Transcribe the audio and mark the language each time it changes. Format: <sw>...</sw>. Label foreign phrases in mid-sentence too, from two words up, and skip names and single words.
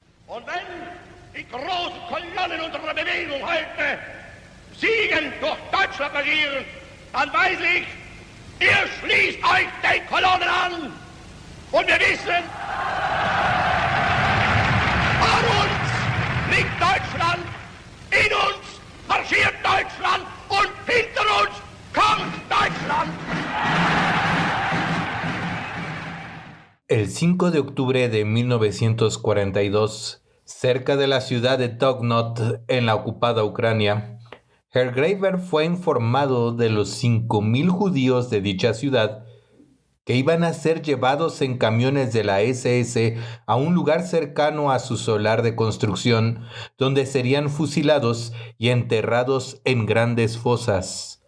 <de>Und wenn die großen Kolonnen unserer Bewegung heute siegend durch Deutschland marschieren, dann weiß ich, ihr schließt euch den Kolonnen an. Und wir wissen, an uns liegt Deutschland, in uns marschiert Deutschland und hinter uns kommt Deutschland.</de> <es>El 5 de octubre de 1942, cerca de la ciudad de Tokhnot, en la ocupada Ucrania, Herr Graeber fue informado de los 5.000 judíos de dicha ciudad que iban a ser llevados en camiones de la SS a un lugar cercano a su solar de construcción, donde serían fusilados y enterrados en grandes fosas.</es>